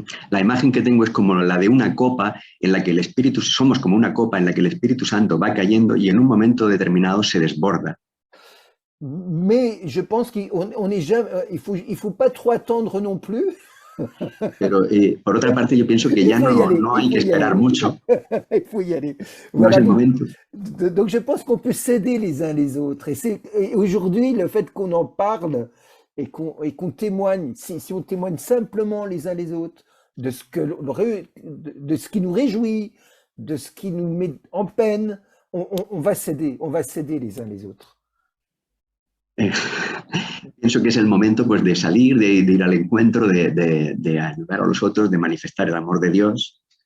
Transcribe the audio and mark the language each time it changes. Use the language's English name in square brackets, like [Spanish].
[Spanish] La imagen que tengo es como la de una copa en la que el Espíritu, somos como una copa en la que el Espíritu Santo va cayendo y en un momento determinado se desborda. [French] Mais je pense qu'il faut pas trop attendre non plus. [Spanish] Pero por otra parte yo pienso que ya no hay que esperar mucho. [French] Il faut y aller. [Spanish] No es el momento. [French] Donc je pense qu'on peut s'aider les uns les autres. Et aujourd'hui, le fait qu'on en parle et qu'on témoigne, si on témoigne simplement les uns les autres de ce qui nous réjouit, de ce qui nous met en peine, on va s'aider les uns les autres. [Spanish] Pienso que es el momento pues, de salir, de ir al encuentro, de ayudar a los otros, de manifestar el amor de Dios.